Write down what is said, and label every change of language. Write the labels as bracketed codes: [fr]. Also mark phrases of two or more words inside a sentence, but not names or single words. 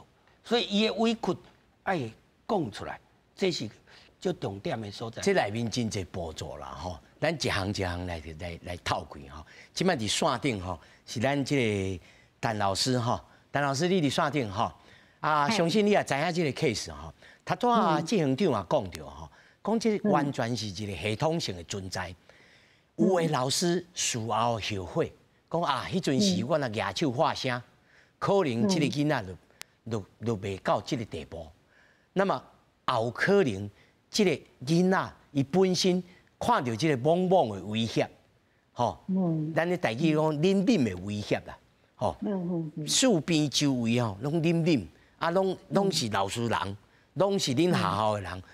[nan] 所以伊的委屈爱讲出来，这是最重点的所在。这内面真侪步骤啦吼，咱一行来透开吼。即摆伫线顶吼，是咱这个陈老师吼，陈老师你伫线顶吼相信你也知影这个 case 吼，他执行长也讲着吼。讲这完全是一个系统性的存在。有的老师事后后悔，讲迄阵时我若举手发声，可能这个囡仔就袂到这个地步。那么也有可能这个囡仔伊本身看到这个莽莽的威胁，吼，咱的台语讲冷冷的威胁啦，吼，四边周围吼拢冷冷，拢是老师人，拢是恁学校的人。